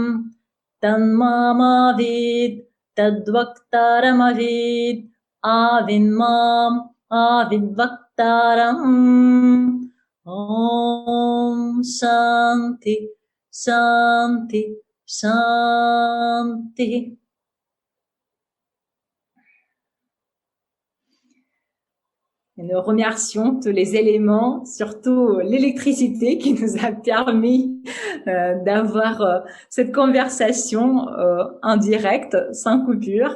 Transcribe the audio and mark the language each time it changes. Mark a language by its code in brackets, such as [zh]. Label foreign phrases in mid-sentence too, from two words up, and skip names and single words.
[sa] तन्मामविद् तद्वक्तारमविद् अविन्मम् अविद्वक्तारम् ॐ शान्ति शान्ति शान्ति. [fr] Et nous remercions tous les éléments, surtout l'électricité qui nous a permis d'avoir cette conversation en direct, sans coupure.